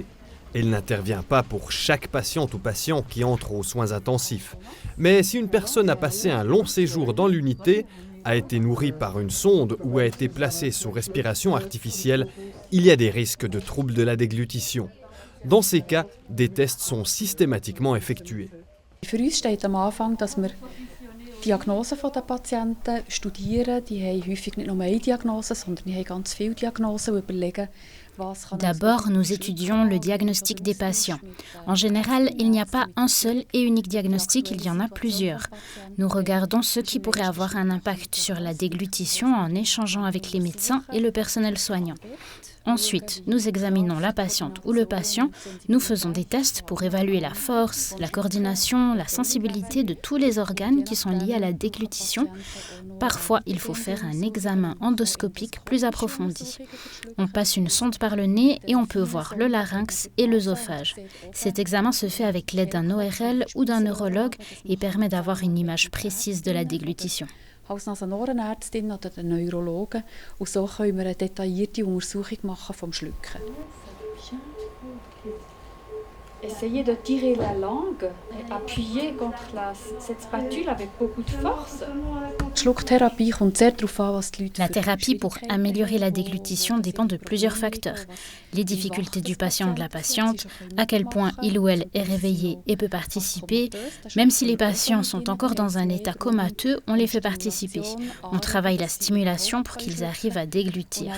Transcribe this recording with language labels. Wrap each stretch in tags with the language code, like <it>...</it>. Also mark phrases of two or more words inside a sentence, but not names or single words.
<fr>Elle n'intervient pas pour chaque patiente ou patient qui entre aux soins intensifs. Mais si une personne a passé un long séjour dans l'unité, a été nourrie par une sonde ou a été placée sous respiration artificielle, il y a des risques de troubles de la déglutition. Dans ces cas, des tests sont systématiquement effectués.</fr> <de>Für uns steht am Anfang, dass wir die Diagnose der Patienten studieren. Die haben häufig nicht nur eine Diagnose, sondern die haben ganz viele Diagnosen und überlegen,</de> <fr>D'abord, nous étudions le diagnostic des patients. En général, il n'y a pas un seul et unique diagnostic, il y en a plusieurs. Nous regardons ce qui pourrait avoir un impact sur la déglutition en échangeant avec les médecins et le personnel soignant. Ensuite, nous examinons la patiente ou le patient. Nous faisons des tests pour évaluer la force, la coordination, la sensibilité de tous les organes qui sont liés à la déglutition. Parfois, il faut faire un examen endoscopique plus approfondi. On passe une sonde par le nez et on peut voir le larynx et l'œsophage. Cet examen se fait avec l'aide d'un ORL ou d'un neurologue et permet d'avoir une image précise de la déglutition.</fr> <de>als Nasen-Ohrenärztin oder den Neurologen. Und so können wir eine detaillierte Untersuchung machen vom Schlucken.</de> <fr>Essayez de tirer la langue et appuyer contre cette spatule avec beaucoup de force.</fr> <de>Schlucktherapie kommt sehr darauf an, was die Leute.</de> <fr>La thérapie pour améliorer la déglutition dépend de plusieurs facteurs. Les difficultés du patient ou de la patiente, à quel point il ou elle est réveillé et peut participer. Même si les patients sont encore dans un état comateux, on les fait participer. On travaille la stimulation pour qu'ils arrivent à déglutir.</fr>